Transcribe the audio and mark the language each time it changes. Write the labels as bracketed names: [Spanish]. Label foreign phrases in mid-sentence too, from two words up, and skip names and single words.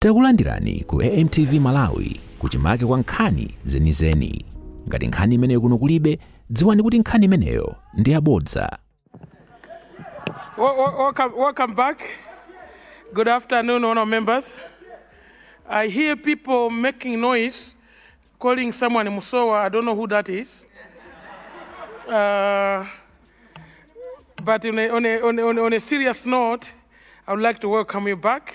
[Nyanja] Takulandirani ku AMTV Malawi kuchimake kwa nkhani zenizeni. Ngati nkhani imeneyo kuno kulibe, dziwani kuti nkhani imeneyo ndi yabodza. [English] Welcome back. Good afternoon, honour members. I hear people making noise, calling someone Musowa. I don't know who that is. But on a serious note, I would like to welcome you back.